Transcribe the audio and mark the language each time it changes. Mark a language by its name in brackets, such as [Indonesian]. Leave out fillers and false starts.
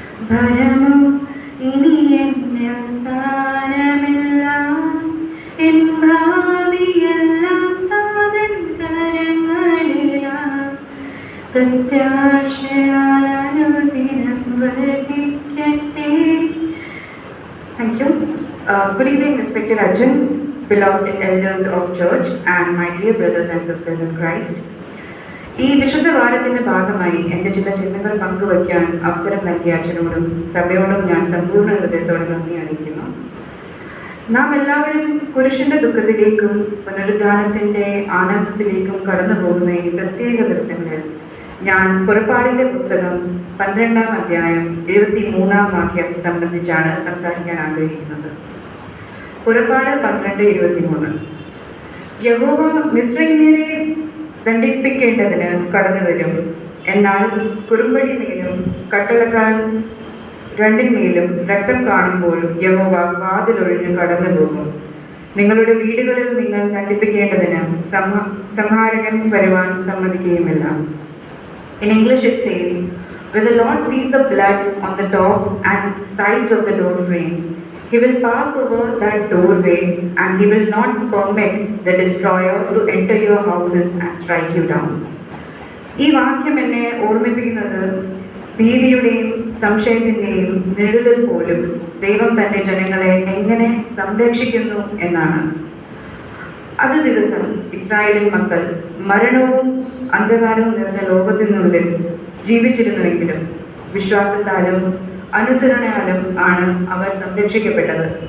[Malayalam] ഭയമോ ഇനി എന്നിൽ സ്ഥാനമില്ല, എൻ ഭാവിയെല്ലാം താതൻ കരങ്ങളിലാം, പ്രത്യാശയാൽ അനുദിനം വർദ്ധിക്കട്ടെ. [English] Thank you. Good evening, respected Arjun, beloved elders of church, and my dear brothers and sisters in Christ. [Malayalam] ഈ വിശുദ്ധ വാരത്തിന്റെ ഭാഗമായി എൻ്റെ ചില ചിന്തകൾ പങ്കുവയ്ക്കാൻ അവസരം നൽകിയ അച്ഛനോടും സഭയോടും ഞാൻ സമ്പൂർണ്ണ ഹൃദയത്തോടെ നന്ദി അറിയിക്കുന്നു. നാം എല്ലാവരും കുരിശിന്റെ ദുഃഖത്തിലേക്കും പുനരുദ്ധാനത്തിന്റെ ആനന്ദത്തിലേക്കും കടന്നു പോകുന്ന ഈ പ്രത്യേക ദിവസങ്ങളിൽ ഞാൻ പുറപ്പാടിന്റെ പുസ്തകം 12-ാം അധ്യായം 23-ാം വാക്യം സംബന്ധിച്ചാണ് സംസാരിക്കാൻ ആഗ്രഹിക്കുന്നത്. പുറപ്പാട് 12:23. യഹോവ മിസ്രയീമ്യരെ ദണ്ഡിപ്പിക്കേണ്ടതിന് കടന്നു വരും, എന്നാൽ കുറുമ്പടി മേലും കട്ടളക്കാൽ രണ്ടിന്മേലും രക്തം കാണുമ്പോൾ യഹോവ വാതിലൊഴിഞ്ഞ് കടന്നു പോകും. നിങ്ങളുടെ വീടുകളിൽ നിങ്ങൾ ദണ്ഡിപ്പിക്കേണ്ടതിന് സംഹാരകൻ വരുവാൻ സമ്മതിക്കുകയുമില്ല. [English] In English it says, when the Lord sees the blood on the top and sides of the door frame, he will pass over that doorway and he will not permit the destroyer to enter your houses and strike you down. [Malayalam] ഈ വാക്യം എന്നെ ഓർമ്മിപ്പിക്കുന്നത് ഭീതിയുടെയും സംശയത്തിൻ്റെയും നിഴലിൽ പോലും ദൈവം തൻ്റെ ജനങ്ങളെ എങ്ങനെ സംരക്ഷിക്കുന്നു എന്നാണ്. അത് ദിവസം ഇസ്രായേലിൻ മക്കൾ മരണവും അന്ധകാരവും നിറഞ്ഞ ലോകത്തിനുള്ളിൽ ജീവിച്ചിരുന്നുവെങ്കിലും വിശ്വാസത്താലും അനുസരണയാലും ആണ് അവർ സംരക്ഷിക്കപ്പെട്ടത്.